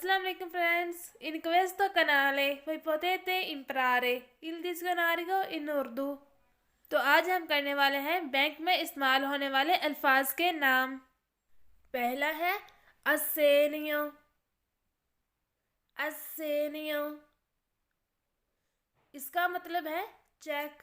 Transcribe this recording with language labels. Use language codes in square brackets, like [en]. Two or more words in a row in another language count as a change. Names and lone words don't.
[it] Assalamualaikum friends, in questo canale voi potete imparare il dizionario in उर्दू। [hi] तो आज हम करने वाले हैं बैंक में इस्तेमाल होने वाले अल्फाज के नाम। पहला है असेनियो। असेनियो इसका मतलब है चेक।